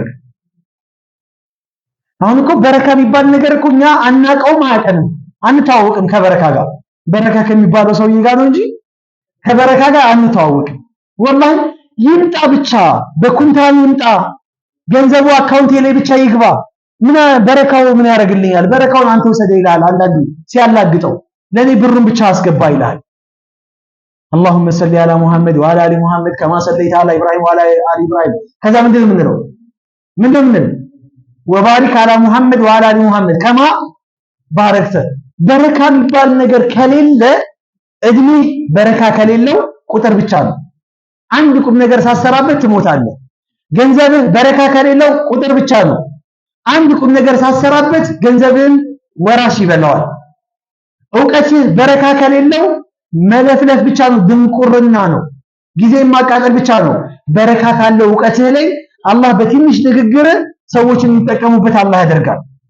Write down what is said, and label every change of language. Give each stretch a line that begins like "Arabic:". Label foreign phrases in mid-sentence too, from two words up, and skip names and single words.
Amharic: በረካ አሁን እኮ በረካ የሚባል ነገር እኮ እኛ አናውቀውም፣ አያውቀንም፣ አንተዋወቅም ከበረካ ጋር። በረካ ከሚባለው ሰውዬ ጋር ነው እንጂ ከበረካ ጋር አንተዋወቅም። ወላሂ ይምጣ ብቻ በኩንታል ይምጣ፣ ገንዘቡ አካውንቴ ላይ ብቻ ይግባ። ምን በረካው ምን ያደርግልኛል? በረካውን አንተ ወሰደ ይላል። አንዳንዱ ሲያላግጠው ለኔ ብሩን ብቻ አስገባ ይላል።
Arabic: اللهم صل على محمد وعلى ال محمد كما صليت على ابراهيم وعلى ال ابراهيم
Amharic: ከዛ ምንድን
Arabic: ነው وبارك على محمد وعلى ال محمد كما باركت።
Amharic: በረካ የሚባል ነገር ከሌለ እድሜ በረካ ከሌለው ቁጥር ብቻ ነው። አንድ ቁም ነገር ሳሰራበት ትሞታለህ። ገንዘብህ በረካ ከሌለው ቁጥር ብቻ ነው። አንድ ቁም ነገር ሳሰራበት ገንዘብህን ወራሽ ይበላዋል። ዕውቀትህ በረካ ከሌለው መለፍለፍ ብቻ ነው፣ ድንቁርና ነው፣ ጊዜ ማቃጠል ብቻ ነው። በረካ ካለው ዕውቀትህ ላይ አላህ በትንሽ ንግግር ሰዎችን የሚጠቀሙበት አላህ ያደርጋል።